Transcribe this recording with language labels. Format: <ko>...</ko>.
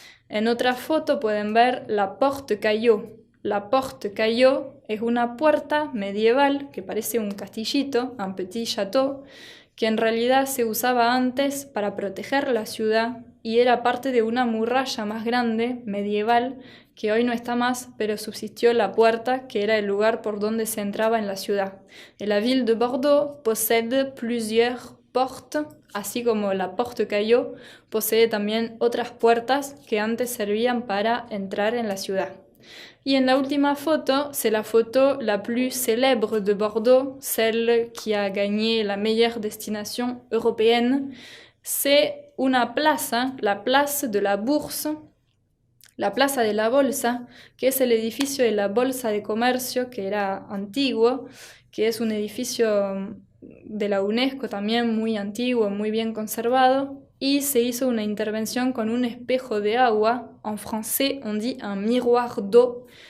<es>En otra foto pueden ver la Porte Caillot. La Porte Caillot es una puerta medieval que parece un castillito,</es> <fr>un petit château,</fr> <es>que en realidad se usaba antes para proteger la ciudad y era parte de una muralla más grande, medieval, que hoy no está más, pero subsistió la puerta, que era el lugar por donde se entraba en la ciudad.</es> <fr>Et la ville de Bordeaux possède plusieurs portes,</fr> <es>así como la Porte Caillot posee también otras puertas que antes servían para entrar en la ciudad. Y en la última foto,</es> <fr>c'est la photo la plus célèbre de Bordeaux, celle qui a gagné la meilleure destination européenne.</fr> <es>C'est una plaza, la place de la Bourse, la plaza de la Bolsa, que es el edificio de la Bolsa de Comercio, que era antiguo, que es un edificio de la UNESCO también muy antiguo, muy bien conservado, y se hizo una intervención con un espejo de agua.</es> <fr>En français, on dit un miroir d'eau,</fr>